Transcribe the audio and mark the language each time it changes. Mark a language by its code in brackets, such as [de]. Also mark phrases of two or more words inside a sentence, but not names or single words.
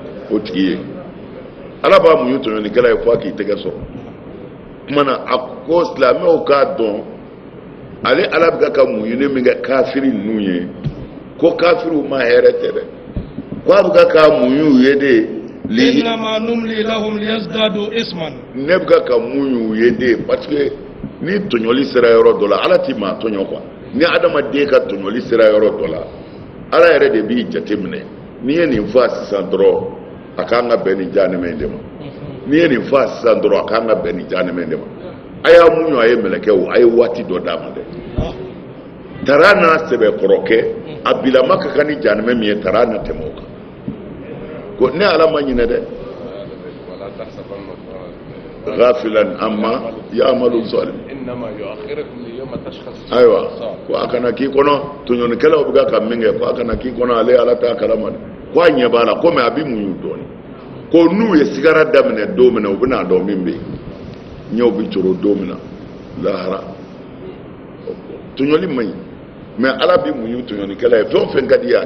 [bm] o tigi ye ala b'a muɲu tɔɲɔlikɛla ye fo a k'i tɛgɛ sɔrɔ kumana a ko silamɛw k'a dɔn ale ala bɛ ka muɲuni min kɛ kafiri ninnu ye ko kafiriw ma hɛrɛ tɛ dɛ ko a bɛ ka muɲu ye de [ar] إنما نملي لهم ليزدادوا إثما [bm] ne bɛ ka muɲu ye de [fr] parce que [bm] ni tɔɲɔli sera yɔrɔ dɔ la ala t'i maa tɔɲɔ quoi ni adamaden ka tɔɲɔli sera yɔrɔ dɔ la ala yɛrɛ de b'i jateminɛ n'i ye nin fɔ sisan dɔrɔn a k'an ka bɛn nin jahanama in de ma n'i ye nin fɔ sisan dɔrɔn a k'an ka bɛn nin jahanama in de ma a y'a muɲu a ye mɛlɛkɛw a ye waati dɔ d'a ma dɛ tara n'a sɛbɛkɔrɔ kɛ a bilama ka kan ni jahanama min ye tara na tɛmɛ o kan ko ne ala ma ɲinɛ dɛ [ar] غافلا عما يعمل الظالمون إنما يؤخركم ليوم تشخص [bm] ayiwa ko a kana k'i kɔnɔ tɔɲɔlikɛlaw bɛ ka min kɛ ko a kana k'i kɔnɔ ale ala t'a kalama dɛ ko a ɲɛ b'a la komi a bɛ muɲu dɔɔnin ko n'u ye sigara daminɛ don min na u bɛna dɔn min bɛ yen ɲɛw bɛ coro don min na lahara tɔɲɔli man ɲi mɛ ala bɛ muɲu tɔɲɔlikɛla ye fɛn o fɛn ka di y'a